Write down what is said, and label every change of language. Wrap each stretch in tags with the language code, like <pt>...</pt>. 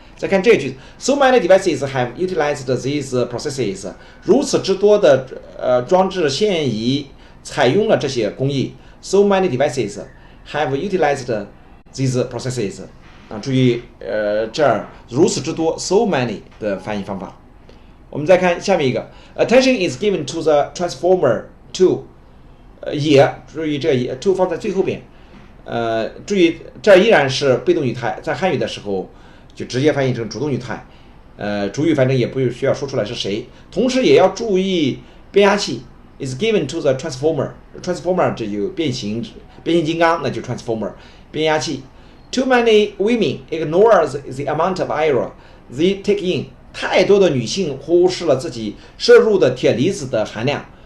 <zh>再看这句</zh> <en>，so many devices have utilized these processes，</en> <zh>如此之多的装置现已采用了这些工艺</zh> <en>，so many devices have utilized these processes。</en> <zh>注意这儿如此之多 so many 的翻译方法。我们再看下面一个 ，</zh> <en>attention is given to the transformer to，</en> <zh>也注意这也 to 放在最后边，注意这依然是被动语态，在汉语的时候就直接翻译成主动语态，主语反正也不需要说出来是谁，同时也要注意变压器</zh> <en>is given to the transformer</en> <zh>这就变形金刚，那就 transformer 变压器。</zh> <en>Too many women ignore the amount of iron they take in。</en> <zh>太多的女性忽视了自己摄入的铁离子的含量。</zh>